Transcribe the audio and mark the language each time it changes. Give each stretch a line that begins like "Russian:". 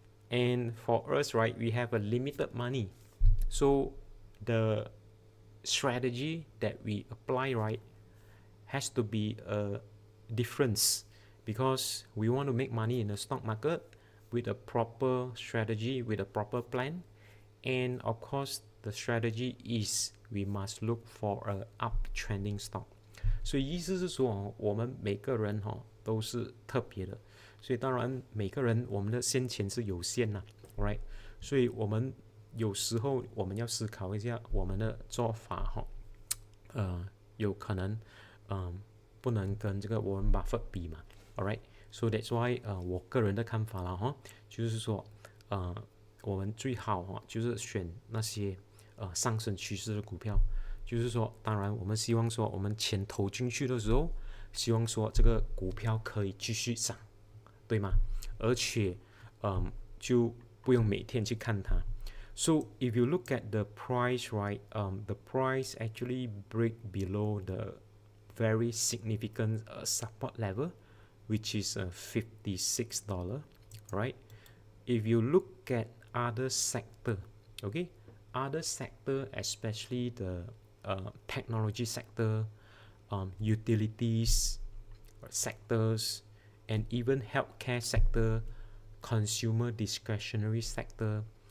English: And for us, right, we have a limited money. So the strategy that we apply, right, has to be a difference, because we want to make money in the stock market with a proper strategy, with a proper plan. And of course, the strategy is we must look for a uptrending stock.
Chinese: 所以意思是说，我们每个人都是特别的，所以当然每个人我们的先前是有限的 ，right？所以我们有时候我们要思考一下我们的做法有可能不能跟这个Warren Buffett比嘛 ，alright？ So that's why 我个人的看法啦就是说我们最好就是选那些上升趋势的股票。就是说，当然我们希望说，我们钱投进去的时候，希望说这个股票可以继续涨，对吗？而且就不用每天去看它。
English: So if you look at the price, right, the price actually break below the very significant support level, which is $56, right? If you look at other sector, okay, other sector, especially the technology sector, utilities sectors, and even healthcare sector, consumer discretionary sector.